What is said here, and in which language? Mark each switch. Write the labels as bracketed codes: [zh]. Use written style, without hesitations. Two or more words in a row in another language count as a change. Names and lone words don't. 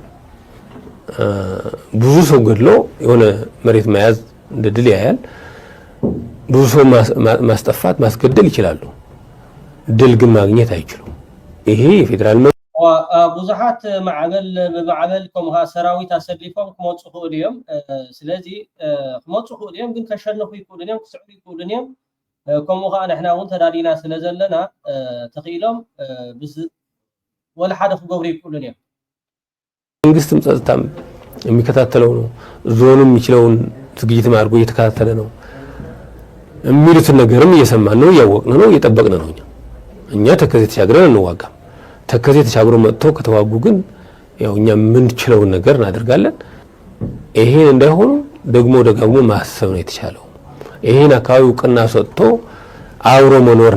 [am] ብዙ ሰው ገድሎ የሆነ መሬት መያዝ እንደድል ያያል ብዙ ሰው ማስጠፋት ማስገደል ይችላሉ ድል ግን ማግኘት አይችሉም። ይሄ የፌዴራል [ti] ብዙሓት ማዕበል ብማዕበል ከምኡኻ ሰራዊት ኣሰሊፎም ክመፁ ክእሉ እዮም። ስለዚ ክመፁ ክእሉ እዮም፣ ግን ከሸንፉ ይክእሉን እዮም፣ ክስዕሩ ይክእሉን እዮም። ከምኡ ከዓ ንሕና እውን ተዳሊና ስለ ዘለና ተኽኢሎም ወላ ሓደ ክገብሩ ይክእሉን እዮም። [am] መንግስትም ጸጥታም የሚከታተለው ነው። ዞኑም የሚችለውን ዝግጅት አድርጎ እየተከታተለ ነው። የሚሉትን ነገርም እየሰማን ነው፣ እያወቅን ነው፣ እየጠበቅን ነው። እኛ ተከዜ ተሻግረን እንዋጋም። ተከዜ ተሻግሮ መጥቶ ከተዋጉ ግን ያው እኛ የምንችለውን ነገር እናደርጋለን። ይሄን እንዳይሆኑ ደግሞ ደጋግሞ ማሰብ ነው የተቻለው። ይሄን አካባቢ እውቅና ሰጥቶ አብሮ መኖር